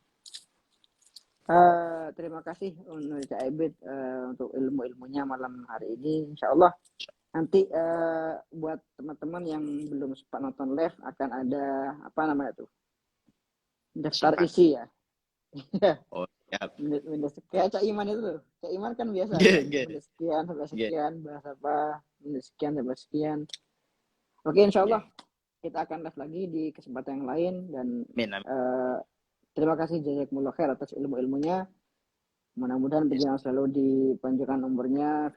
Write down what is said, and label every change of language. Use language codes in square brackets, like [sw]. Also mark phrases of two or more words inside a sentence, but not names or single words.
[id] Terima kasih untuk Cak Ebit untuk ilmu-ilmunya malam hari ini. [ar] Insya Allah [id] nanti buat teman-teman yang belum sempat nonton live akan ada apa namanya tuh daftar Simak. isi ya. Oh, siap. Minus kayak Cak Iman itu tuh. Cak Iman kan biasa Nggih, kan. nggih. Minus sekian sampai Nggih, sekian bahas apa. Minus sekian sampai sekian. Oke, [ar] insya Allah [id] nggih. kita akan live lagi di kesempatan yang lain dan Amin, amin. uh, terima kasih [ar] jazakumullah khair [id] atas ilmu-ilmunya. Mudah-mudahan Yes. berjalan selalu dipanjangkan umurnya,